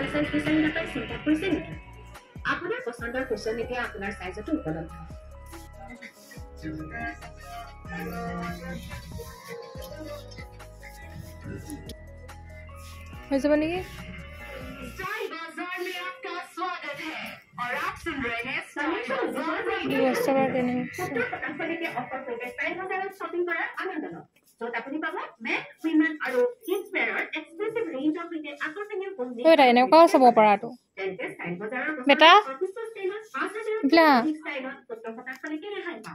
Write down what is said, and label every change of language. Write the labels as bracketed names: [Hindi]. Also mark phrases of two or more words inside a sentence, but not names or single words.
[Assamese] আপোনাৰ পছন্দৰ কুচন এতিয়া আপোনাৰ সাইজত উপলব্ধ হৈ যাব নেকি [Hindi] स्टाइल बाजार में आपका स्वागत है और आप सुन रहे हैं स्टाइल बाजार रेडियो [Assamese] অফাৰ কৰি স্টাইল বাজাৰত শ্বপিং কৰাৰ আনন্দ লওক য'ত আপুনি পাব [English] men women [Assamese] আৰু [English] kids wear [Assamese] ৰ [English] exclusive range of retail [Assamese] আকৰ্ষণীয় কম্বিনেশ্যন ঐ এনেকুৱাও চাব পাৰাটো তেন্তে স্টাইল বাজাৰৰ বেটা অফিচ ষ্টাইলত 5000 ইফলা ষ্টাইলত 70% লৈকে ৰেহাই পাব